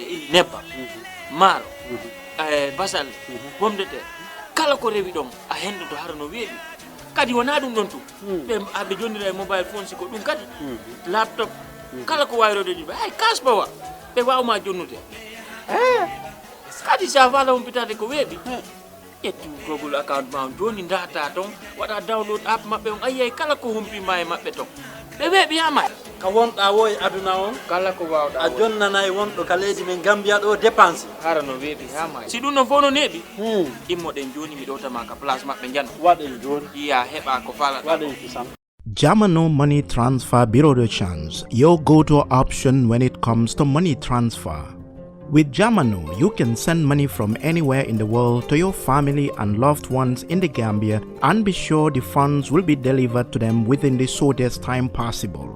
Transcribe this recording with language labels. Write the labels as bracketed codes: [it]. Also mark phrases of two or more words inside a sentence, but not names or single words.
[ff] ili nebba maro basal pomde te kala ko rewi dom a hendo to har no weebi kadi wona dum don tu be abbe jondira [en] mobile phone [ff] siko dum kadi laptop kala ko wayrode di ay kasbawa be wawma jonnude kadi sa vala umpitade ko weebi ettu [en] Google account [ff] ma joni data ton wada [en] download app [ff] mabbe on ayay kala ko humpi may mabbe ton be weebi ama ka wonda woy aduna on kala ko wawda a jonnanay wondo ka leydi men Gambia do dépense harano weebi hama si dum no fono nebi immo den joni mi dota ma ka place mabbe janno waden joni iya heba ko fala waden kisam [en] Jamano Money Transfer Bureau de Change, your go-to option when it comes to money transfer. With Jamano, you can send money from anywhere in the world to your family and loved ones in the Gambia and be sure the funds will be delivered to them within the shortest time possible.